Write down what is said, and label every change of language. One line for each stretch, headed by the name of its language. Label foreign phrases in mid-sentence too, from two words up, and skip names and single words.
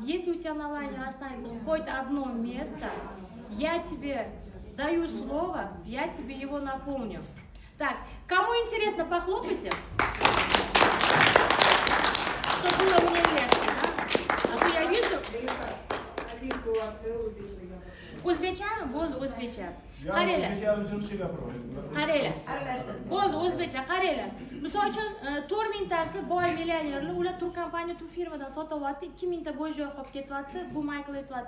Russian: Если у тебя на лайнере останется хоть одно место, я тебе даю слово, я тебе его напомню. Так, кому интересно, похлопайте. Чтобы было мне легче, да? А то я вижу...
Uzbek: O'zbekchami? Bo'ldi, o'zbekcha. Qaranglar. Qaranglar. Bo'ldi, o'zbekcha, qaranglar. Misol uchun 4000 tasi boy millionerlar, ular turkompaniya, turfirmadan sotyapti, 2000 ta bo'y joy qolib ketyapti, bu Michael aytyapti.